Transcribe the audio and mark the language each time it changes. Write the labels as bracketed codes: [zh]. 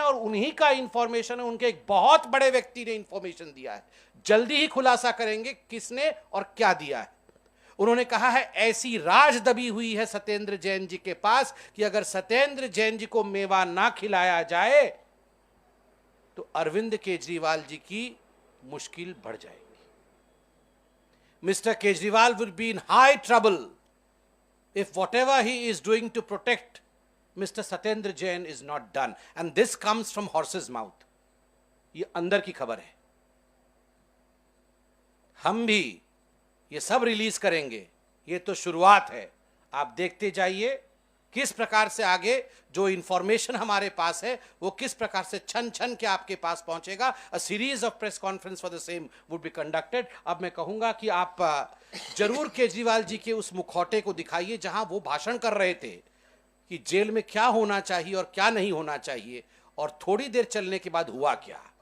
[hi] और उन्हीं का इंफॉर्मेशन है, उनके एक बहुत बड़े व्यक्ति ने इंफॉर्मेशन दिया है। जल्दी ही खुलासा करेंगे किसने और क्या दिया है। उन्होंने कहा है ऐसी राज दबी हुई है सत्येंद्र जैन जी के पास कि अगर सत्येंद्र जैन जी को मेवा ना खिलाया जाए तो अरविंद केजरीवाल जी की मुश्किल बढ़ जाएगी। [en] Mr Kejriwal will be in high trouble if whatever he is doing to protect Mr. Satyendra Jain is not done. And this comes from horse's mouth. [hi] ये अंदर की खबर है। हम भी ये सब रिलीज करेंगे, ये तो शुरुआत है। आप देखते जाइए किस प्रकार से आगे जो इंफॉर्मेशन हमारे पास है वो किस प्रकार से छन छन के आपके पास पहुंचेगा। [en] A series of press conference for the same would be conducted. [hi] अब मैं कहूंगा कि आप जरूर केजरीवाल जी के उस मुखौटे को दिखाइए जहां वो भाषण कर रहे थे कि जेल में क्या होना चाहिए और क्या नहीं होना चाहिए, और थोड़ी देर चलने के बाद हुआ क्या।